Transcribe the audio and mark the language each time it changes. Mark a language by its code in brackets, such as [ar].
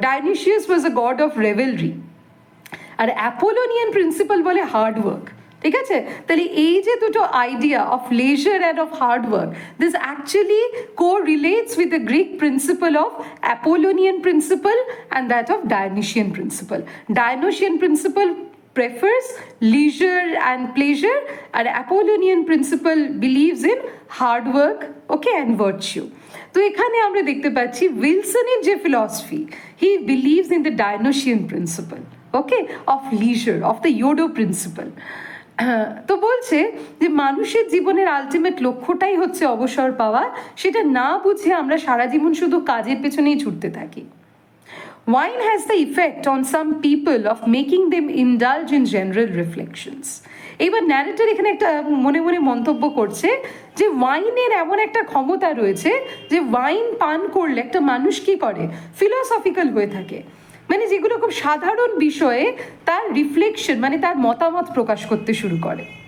[en] Dionysus was a god of revelry. আর Apollonian principle বলে hard work. [bn] ঠিক আছে, তাহলে এই যে দুটো [en] Idea of leisure and of hard work, this actually co-relates with the Greek principle of Apollonian principle and that of Dionysian principle. Dionysian principle prefers leisure and pleasure, and Apollonian principle believes in hard work, okay, and virtue. [bn] তো এখানে আমরা দেখতে পাচ্ছি উইলসনের যে philosophy, [en] He believes in the Dionysian principle, okay, of leisure, of the ইয়োডো principle. [bn] তো বলছে যে মানুষের জীবনের আলটিমেট লক্ষ্যটাই হচ্ছে অবসর পাওয়া, সেটা না বুঝে আমরা সারা জীবন শুধু কাজের পেছনেই ছুটতে থাকি। [en] Wine has the effect on some people of making them indulge in general reflections. [bn] এবার ন্যারেটর এখানে একটা মনে মনে মন্তব্য করছে যে ওয়াইনের এমন একটা ক্ষমতা রয়েছে যে ওয়াইন পান করলে একটা মানুষ কি করে, ফিলোসফিক্যাল হয়ে থাকে, মানে যেগুলো খুব সাধারণ বিষয়ে তার রিফ্লেকশন, মানে তার মতামত প্রকাশ করতে শুরু করে।